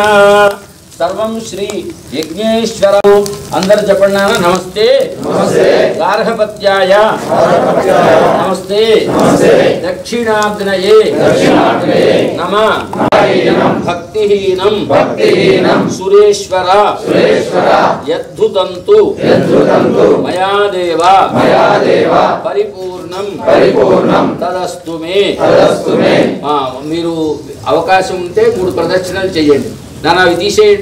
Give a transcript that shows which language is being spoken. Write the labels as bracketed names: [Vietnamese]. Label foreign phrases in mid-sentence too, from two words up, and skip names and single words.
[Sanskrit] सर्वं श्री यज्ञेश्वर अंदर जपन्ना नमस्ते गार्हपत्याय नमस्ते दक्षिणाग्नये नमः भक्तिहीनं सुरेश्वर यद्धुतन्तु मया देव परिपूर्णं तदस्तु मे. [Telugu] మీరు అవకాశం ఉంటే 3 ప్రదక్షిణలు చేయండి. [Sanskrit] नाना विधिषेण